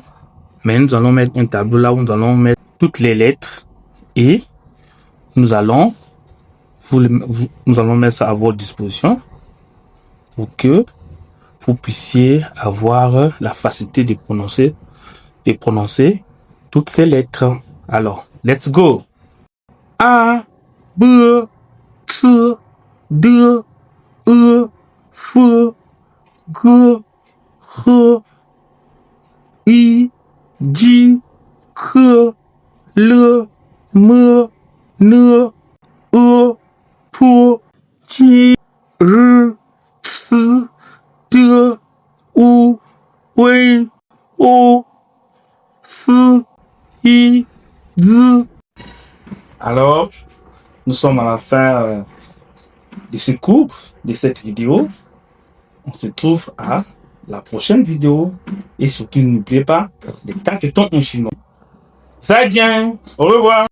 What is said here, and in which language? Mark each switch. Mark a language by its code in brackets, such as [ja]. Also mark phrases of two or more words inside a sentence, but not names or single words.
[fr] Mais nous allons mettre un tableau là où nous allons mettre toutes les lettres et nous allons mettre ça à votre disposition pour que vous puissiez avoir la facilité de prononcer toutes ces lettres. Alors, [en] let's go. A, [fr] B, C, D, E, F, G, H, I, J, K, L, M, N, E, P, Q, R, S, T, U, V, O, S, I, Alors, nous sommes à la fin de ce cours, de cette vidéo. On se trouve à la prochaine vidéo. Et surtout, n'oubliez pas de 4 tons en chinois. Ça vient. Au revoir.